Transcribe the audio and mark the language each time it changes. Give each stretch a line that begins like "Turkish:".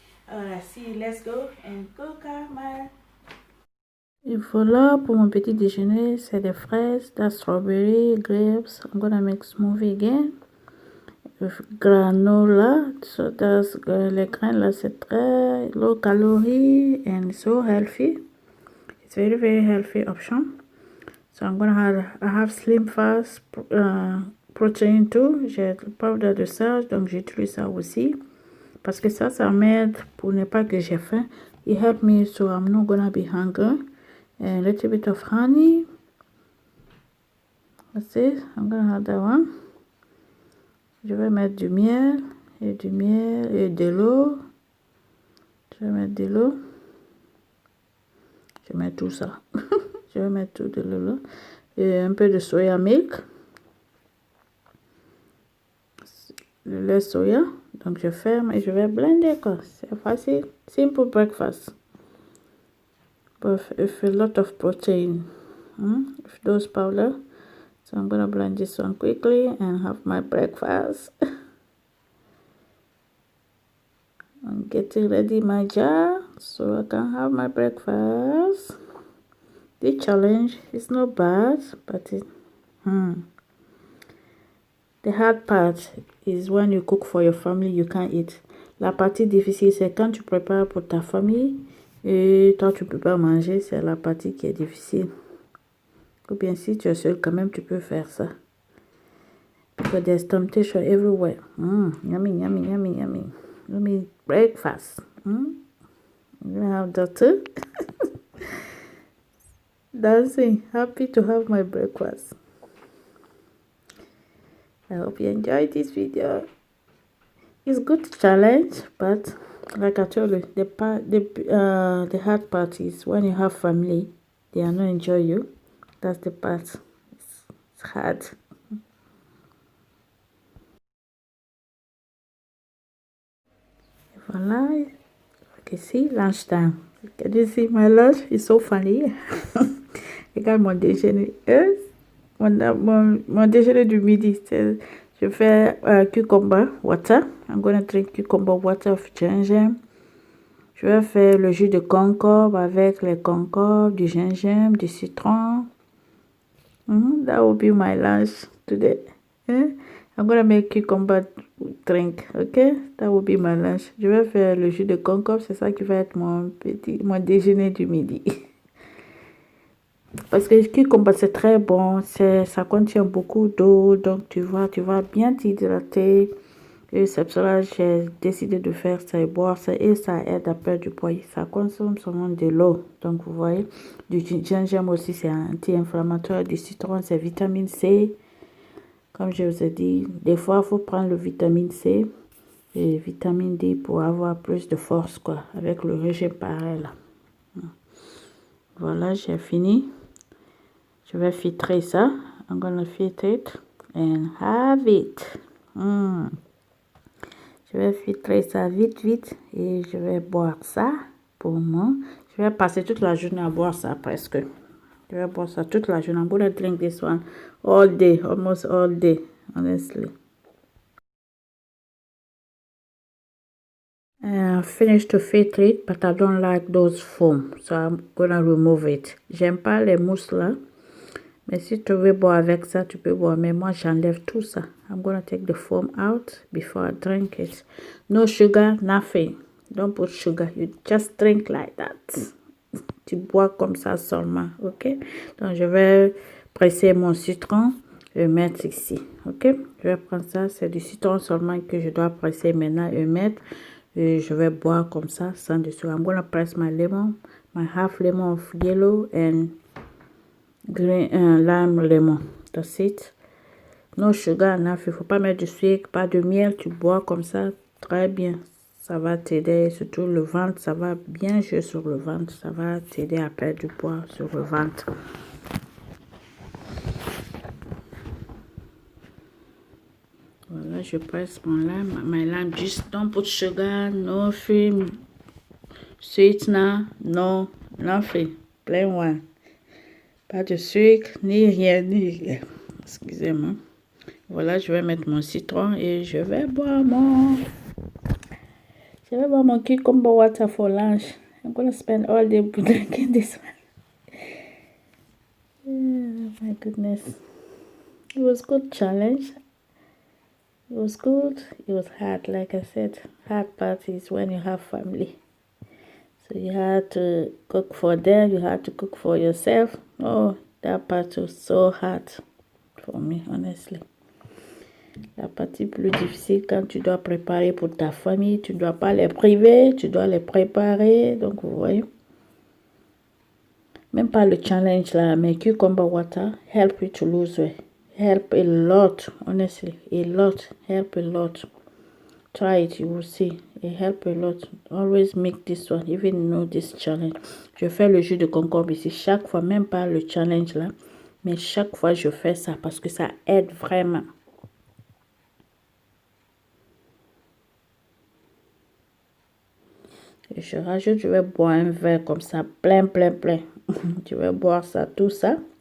English: Alright, see, let's go and cook my.
French: Et voilà pour mon petit déjeuner, c'est des fraises,
English: that's strawberry, grapes. I'm gonna make smoothie again. With granola, so that's
French: les graines là, c'est très
English: low calorie and so healthy. It's very healthy option. So I'm gonna have Slim Fast protein too.
French: J'ai le powder de ça, donc j'utilise ça aussi parce que ça m'aide pour ne pas que j'ai faim.
English: It helps me so I'm not gonna be hungry. And a little bit of honey. That's it. I'm gonna have that one.
French: Je vais mettre du miel et de l'eau. Je vais mettre de l'eau. Je vais mettre tout ça. Je vais mettre tout de l'eau. Et un peu de
English: soya milk.
French: Le lait soya. Donc je ferme et je vais blender quoi. C'est facile.
English: Simple breakfast. With a lot of protein with those powder. So I'm gonna blend this one quickly and have my breakfast. I'm getting ready my jar so I can have my breakfast. The challenge is not bad, but The hard part is when you cook for your family, you can't eat.
French: La partie difficile, c'est quand tu prépares pour ta famille et toi, tu peux pas manger. C'est la partie qui est difficile. Ou bien si tu es seul, quand même, tu peux faire ça.
English: Because there's temptation everywhere. Yummy, yummy, yummy, yummy. Yummy breakfast. You have that too? Dancing. Happy to have my breakfast. I hope you enjoyed this video. It's good to challenge, but like I told you, the hard part is when you have family, they are not enjoy you. That's the part. It's hard. Voila. Okay, see, lunchtime. Can you see my lunch? It's so funny.
French: Regarde mon déjeuner. Mon déjeuner du midi, je fais cucumber water.
English: I'm gonna drink cucumber water with ginger.
French: Je vais faire le jus de concombre avec les concombres, du gingembre, du citron.
English: That will be my lunch today. I'm gonna make cucumber drink, okay? That will be my lunch.
French: Je vais faire le jus de concombre, c'est ça qui va être mon déjeuner du midi. Parce que le cucumber c'est très bon, ça contient beaucoup d'eau, donc tu vas bien t'hydrater. Et c'est pour cela que j'ai décidé de faire ça et boire ça, et ça aide à perdre du poids. Ça consomme seulement de l'eau, donc vous voyez. Du gingembre aussi, c'est anti-inflammatoire. Du citron, c'est vitamine C. Comme je vous ai dit, des fois, il faut prendre le vitamine C et vitamine D pour avoir plus de force, quoi, avec le régime pareil, là. Voilà, j'ai fini. Je vais filtrer ça.
English: I'm gonna filter it and have it.
French: Je vais filtrer ça vite et je vais boire ça pour moi. Je vais passer toute la journée à boire ça presque. Je vais boire ça toute la journée.
English: I'm gonna drink this one all day, almost all day, honestly. I finished to filter it, but I don't like those foam, so I'm gonna remove it.
French: J'aime pas les mousses là, mais si tu veux boire avec ça, tu peux boire. Mais moi, j'enlève tout ça.
English: I'm gonna take the foam out before I drink it. No sugar, nothing. Don't put sugar. You just drink like that.
French: Tu bois comme ça seulement, ok? Donc, je vais presser mon citron et mettre ici, ok? Je vais prendre ça. C'est du citron seulement que je dois presser maintenant et mettre. Et je vais boire comme ça, sans dessus.
English: I'm gonna press my lemon, my half lemon of yellow and green lime lemon. That's it. No sugar, enough.
French: Il ne faut pas mettre du sucre, pas de miel. Tu bois comme ça, très bien. Ça va t'aider, surtout le ventre. Ça va bien jouer sur le ventre. Ça va t'aider à perdre du poids sur le ventre. Voilà, je presse mon lime.
English: My lime, just don't put sugar, no cream, sweetener, no, nothing. Plain one.
French: Pas de sucre, ni rien, ni rien. Excusez-moi. Voilà, je vais mettre mon citron et je vais boire mon cucumber water
English: for lunch. I'm gonna spend all day drinking this one. Oh my goodness. It was good challenge. It was good. It was hard, like I said. Hard part is when you have family. So you had to cook for them. You had to cook for yourself. Oh, that part was so hard for me, honestly.
French: La partie plus difficile, quand tu dois préparer pour ta famille, tu ne dois pas les priver, tu dois les préparer. Donc, vous voyez. Même pas le challenge là, mais
English: cucumber water help you to lose weight. Help a lot, honestly, a lot, help a lot. Try it, you will see. It help a lot. Always make this one, even know this challenge.
French: Je fais le jus de concombre ici chaque fois, même pas le challenge là, mais chaque fois je fais ça parce que ça aide vraiment. Et je rajoute, je vais boire un verre comme ça, plein. Je vais boire ça, tout ça.